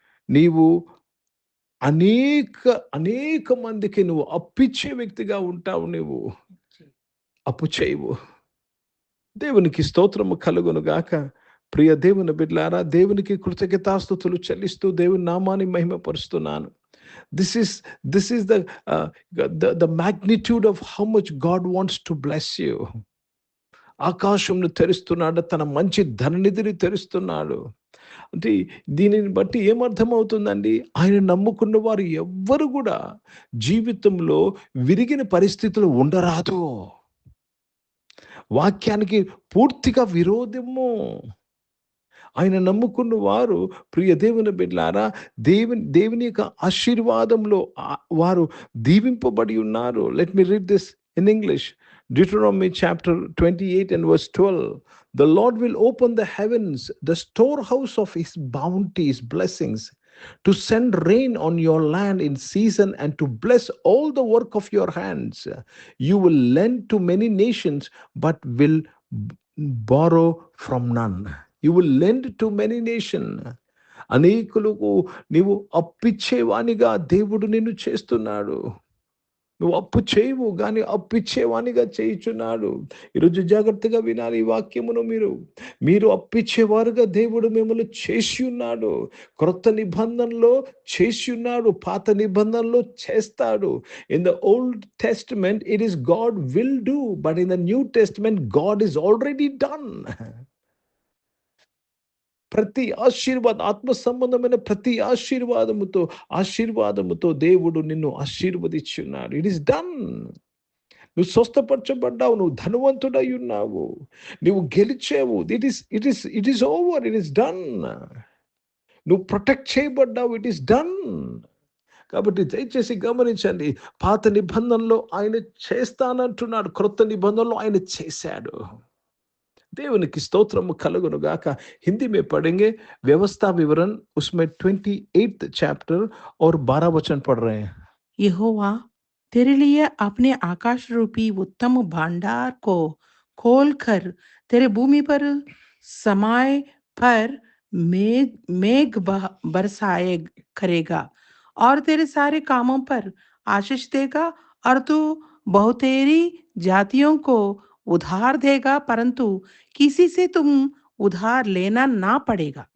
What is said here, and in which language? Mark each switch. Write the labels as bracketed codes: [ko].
[te] నీవు అనేక మందికి నువ్వు అప్పిచ్చే వ్యక్తిగా ఉంటావు. నువ్వు అప్పు చేయవు. దేవునికి స్తోత్రము కలుగునుగాక. ప్రియ దేవుని బిడ్డలారా, దేవునికి కృతజ్ఞతాస్తుతులు చెల్లిస్తూ దేవుని నామాన్ని మహిమపరుస్తున్నాను. [en] This is the magnitude of how much God wants to bless you. [te] ఆకాశంను తెరుస్తున్నాడు, తన మంచి ధననిధిని తెరుస్తున్నాడు. అంటే దీనిని బట్టి ఏమర్థమవుతుందండి? ఆయన నమ్ముకున్న వారు ఎవ్వరు కూడా జీవితంలో విరిగిన పరిస్థితులు ఉండరాదు. వాక్యానికి పూర్తిగా విరోధము. ఆయన నమ్ముకున్న వారు, ప్రియ దేవుని బిడ్డలారా, దేవుని యొక్క ఆశీర్వాదంలో వారు దీవింపబడి ఉన్నారు. [en] Let me read this in English. Deuteronomy chapter 28 and verse 12. The Lord will open the heavens, the storehouse of his bounties, blessings, to send rain on your land in season and to bless all the work of your hands. You will lend to many nations, but will borrow from none. You will lend to many nations. [te] అనేకులకు నీవు అప్పిచ్చేవానిగా దేవుడు నిన్ను చేస్తున్నాడు. నువ్వు అప్పు చేయవు, కానీ అప్పిచ్చేవానిగా చేయుచున్నాడు. ఈరోజు జాగ్రత్తగా వినాలి ఈ వాక్యమును. మీరు అప్పిచ్చేవారుగా దేవుడు మిమ్మల్ని చేసి ఉన్నాడు. క్రొత్త నిబంధనలో చేసి ఉన్నాడు, పాత నిబంధనలో చేస్తాడు. [en] In the Old Testament it is God will do, but in the New Testament God is already done. [te] ప్రతి ఆత్మ సంబంధమైన ప్రతి ఆశీర్వాదముతో దేవుడు నిన్ను ఆశీర్వదించున్నాడు. [en] It is done. [te] నువ్వు స్వస్థపరచబడ్డావు, నువ్వు ధనవంతుడై ఉన్నావు, నువ్వు గెలిచావు. [en] It is over, it is done. [te] నువ్వు ప్రొటెక్ట్ చేయబడ్డావు, [en] It is done. [te] కాబట్టి దయచేసి గమనించండి, పాత నిబంధనలో ఆయన చేస్తానంటున్నాడు, క్రొత్త నిబంధనలో ఆయన చేశాడు. దేవునికి స్తోత్రము కలుగునుగాక. [hi] हिंदी में पढ़ेंगे व्यवस्था विवरण, उसमें 28th चैप्टर और 12 वचन पढ़ रहे हैं. यहोवा तेरे लिए अपने आकाश रूपी उत्तम भंडार को खोलकर तेरे भूमि पर समाय पर मेघ बरसाए करेगा और तेरे सारे कामों पर आशीष देगा, और तू बहुतेरी जातियों को उधार देगा, परंतु किसी से तुम उधार लेना ना पड़ेगा.